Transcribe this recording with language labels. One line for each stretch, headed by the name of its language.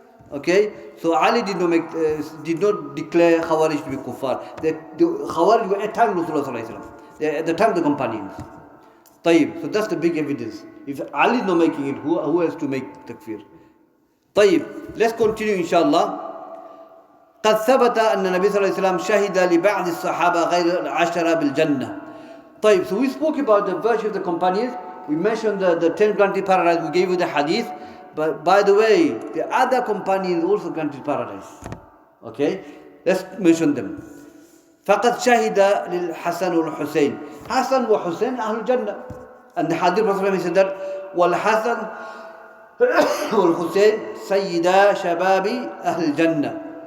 English: Okay, so Ali did not declare Khawarij to be kuffar. The Khawarij were at the time of Rasulullah, at the time of the companions. Tayyib, so that's the big evidence. If Ali is not making it, who else to make takfir? Tayyib, let's continue inshallah.
Arabic: قد ثبت أن النبي صلى الله عليه وسلم شهد لبعض الصحابة غير العشرة بالجنة.
English: طيب, so we spoke about the virtue of the companions. We mentioned the 10 granted paradise. We gave you the hadith. But by the way, the other companions also granted paradise. Okay, let's mention them.
Arabic: فقد شهد للحسن والحسين. Hassan wa Hussein أهل الجنة.
English: And the hadith Prophet said that
Arabic: والحسن والحسين سيدا شباب أهل الجنة.